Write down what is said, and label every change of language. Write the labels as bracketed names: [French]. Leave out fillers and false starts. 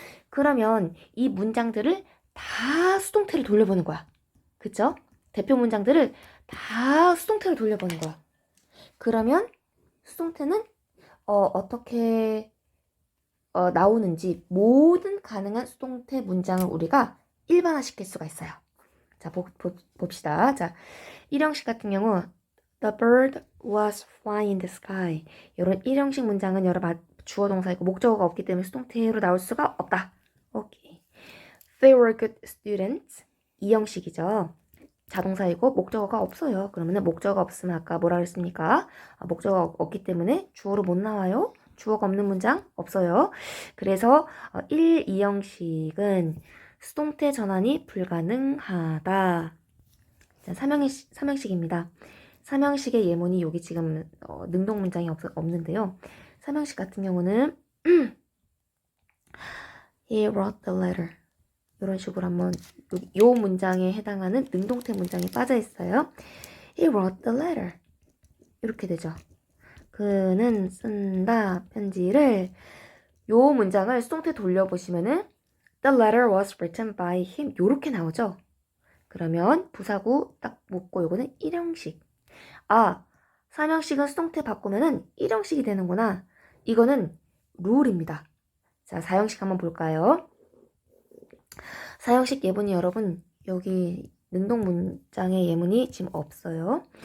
[Korean] 그러면 이 문장들을 다 수동태로 돌려보는 거야. 그쵸? 대표 문장들을 다 수동태로 돌려보는 거야. 그러면 수동태는 어떻게 나오는지 모든 가능한 수동태 문장을 우리가 일반화시킬 수가 있어요. 자, 봅시다. 자, 1형식 같은 경우 [English] The bird was flying in the sky. [Korean] 이런 1형식 문장은 여러 주어 동사이고 목적어가 없기 때문에 수동태로 나올 수가 없다. 오케이. [English] They were good students. [Korean] 2형식이죠. 자동사이고 목적어가 없어요. 그러면 목적어가 없으면 아까 뭐라 그랬습니까? 목적어가 없기 때문에 주어로 못 나와요. 주어가 없는 문장 없어요. 그래서 1, 2형식은 수동태 전환이 불가능하다. 자, 3형식입니다. 3형식의 예문이 여기 지금 능동 문장이 없는데요. 3형식 같은 경우는 [English] He wrote the letter. [Korean] 이런 식으로 한번 요 문장에 해당하는 능동태 문장이 빠져 있어요. [English] He wrote the letter. [Korean] 이렇게 되죠. 그는 쓴다 편지를. 요 문장을 수동태 돌려보시면은 [English] The letter was written by him. [Korean] 요렇게 나오죠. 그러면 부사구 딱 묶고 요거는 1형식. 아, 3형식은 수동태 바꾸면은 1형식이 되는구나. 이거는 룰입니다. 자, 4형식 한번 볼까요? 4형식 예문이 여러분 여기 능동 문장의 예문이 지금 없어요.